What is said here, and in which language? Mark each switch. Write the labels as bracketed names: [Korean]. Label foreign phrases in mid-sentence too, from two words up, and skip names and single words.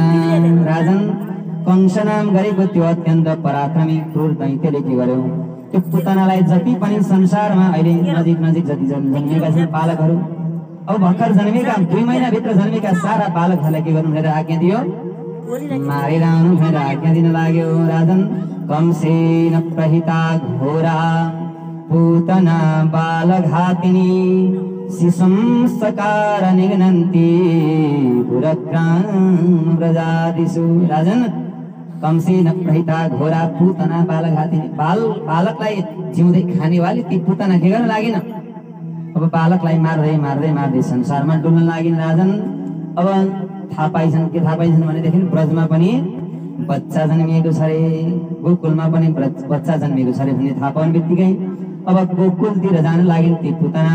[Nepali] राजन कंस नाम गरेको त्यो अत्यन्त पराक्रमी क्रूर दैत्यले के गर्यो, त्यो पूतनालाई जति पनि संसारमा अहिले नजिक जति जन्मेका छन् बालकहरू, अब भर्खर जन्मेका 2 महिनाभित्र जन्मेका सारा बालकहरूलाई के गर्नु भनेर आज्ञा दियो, मारेर आउनु भनेर आज्ञा दिन लाग्यो। [Sanskrit] राजन कंसेन प्रहिता घोरा पूतना बालघातिनी शिशुं सकार निघ्नन्ति पुरग्राम व्रजादिषु। राजन कंसेन प्रहिता घोरा पूतना बालघातिनी, [Nepali] बालकलाई जिउँदै खानेवाली ती पूतना के गर्न लागिन, अब बालकलाई मार्दै संसारमा डुल्न लागिन। राजन अब थाहा पाइछन्, के थाहा पाइछन् भनेदेखि ब्रजमा पनि बच्चा जन्मिएको छ रे, गोकुलमा पनि बच्चा जन्मिएको छ रे भन्ने थाहा पाउने बित्तिकै अब गोकुलतिर जान लागिन् ती पूतना।